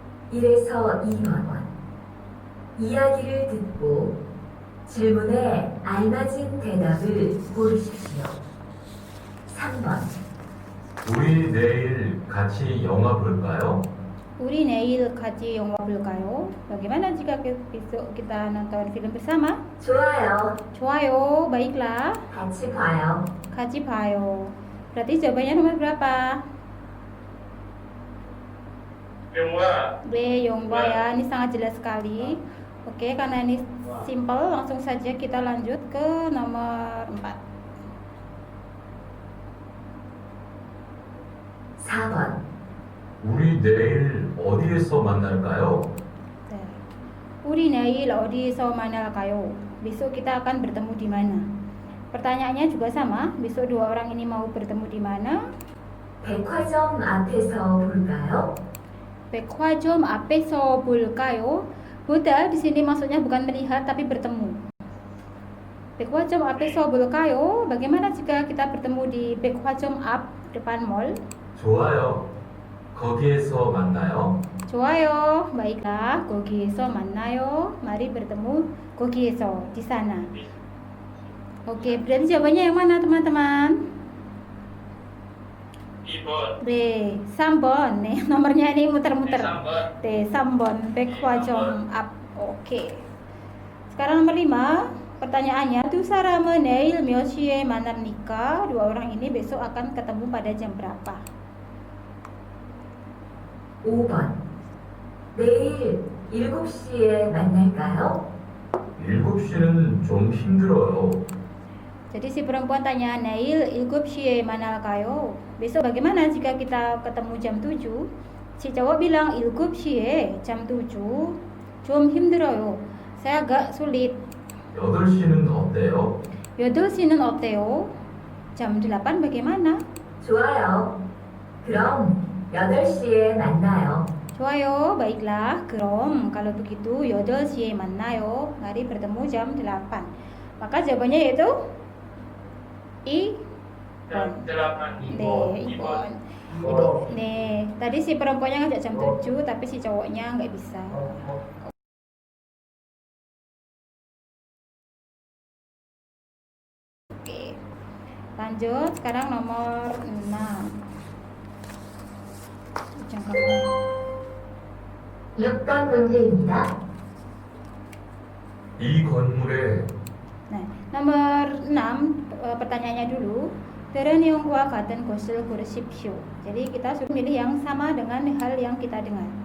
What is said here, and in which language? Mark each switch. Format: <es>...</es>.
<ko>1에서 2번 이야기를 듣고 질문에 알맞은 대답을 고르십시오. 3번 우리 내일 같이 영화 볼까요? Uri neil kaji 영화 볼까요?</ko> <id>Bagaimana jika besok kita nonton film bersama?</id> <ko>좋아요. 좋아요,</ko> <id>baiklah.</id> <ko>같이 봐요. Kaji 봐요.</ko> <id>Berarti jawabannya nomor berapa?</id> <ko>영화.</ko> <id>B, Yongwa ya. Ini sangat jelas sekali. Oke, karena ini simple, langsung saja kita lanjut ke nomor 4.</id> <ko>4번 우리 내일 어디에서 만날까요? Uri neil 어디서 만날까요?</ko> <id>Besok kita akan bertemu di mana? Pertanyaannya juga sama. Besok dua orang ini mau bertemu di mana?</id> <ko>백화점 앞에서 볼까요? 백화점 앞에서 볼까요?</ko> <id>Boda di sini maksudnya bukan melihat tapi bertemu.</id> <ko>백화점 앞에서 볼까요?</ko> <id>Bagaimana jika kita bertemu di 백화점 앞 depan mall?</id> <ko>좋아요. 거기에서 만나요. 좋아요.</ko> <id>baiklah.</id> <ko>거기에서 만나요.</ko> <id>Mari bertemu 거기에서 di sana. Oke, berarti jawabannya yang mana teman-teman?</id> <ko>2번. 네, 3번.</ko> <id>네, nomornya ini muter-muter.</id> <ko>3번.</ko> <id>네, 3번. 백화점 앞. Oke. Sekarang nomor 5. Pertanyaannya,</id> <ko>두 사람은 내일 몇 시에 만납니까?</ko> <id>Dua orang ini besok akan ketemu pada jam berapa?</id> <ko>5번 내일 7시에 만날까요? 7시는 좀 힘들어요.</ko> <id>Jadi si perempuan tanya, Nail,</id> <ko>7시에 만날까요?</ko> <id>Besok bagaimana jika kita ketemu jam 7? Si cowok bilang, 7시에 jam 7</id> <ko>좀 힘들어요.</ko> <id>Saya agak sulit.</id> <ko>8시는 어때요? 8시는 어때요?</ko> <id>jam 8 bagaimana?</id> <ko>좋아요. 그럼 8시에 만나요. 좋아요,</ko> <id>baiklah.</id> <ko>그럼</ko> <id>kalau begitu</id> <ko>8시에 만나요.</ko> <id>Mari bertemu jam 8. Maka jawabannya yaitu I. 8.</id> <ko>네, 2번.</ko> <id>Nih, tadi si perempuannya ngajak jam 7 tapi si cowoknya nggak bisa. Oke. Lanjut, sekarang nomor 6.</id> <ko>잠깐만. 6번 문제입니다. 이 건물에</ko> <id>Nah, nomor 6 pertanyaannya dulu. Dalam neong과 같은 것을 고르십시오. Jadi kita suruh milih yang sama dengan hal yang kita dengar.</id>